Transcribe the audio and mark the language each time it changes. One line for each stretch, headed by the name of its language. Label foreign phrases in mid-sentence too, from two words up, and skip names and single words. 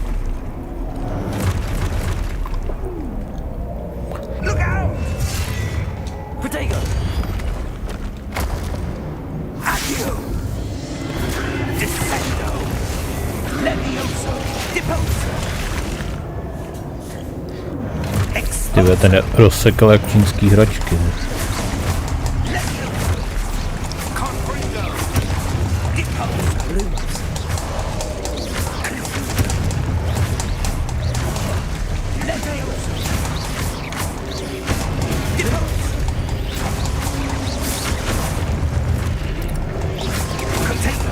English: Look out!
Latin: Protego! Accio! Descendo! Levioso! Deposo!
Czech: Tyhle ten rozsekal jak čínský hračky.
Latin: Levioso! Confringo! Deposo! Lumos. Levioso! Deposo! Protego!